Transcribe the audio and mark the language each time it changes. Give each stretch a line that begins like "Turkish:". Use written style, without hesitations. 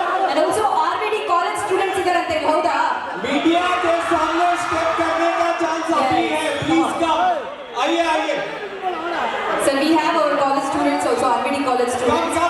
English: And also
Kannada: RVD college students ಇದಾರಂತೆ ಇಲ್ಲಿ, ಹೌದಾ?
Hindi: Media के सामने स्टेप करने का चांस अभी है. Please come. आइए.
English: So we have our college students also, RVD college students.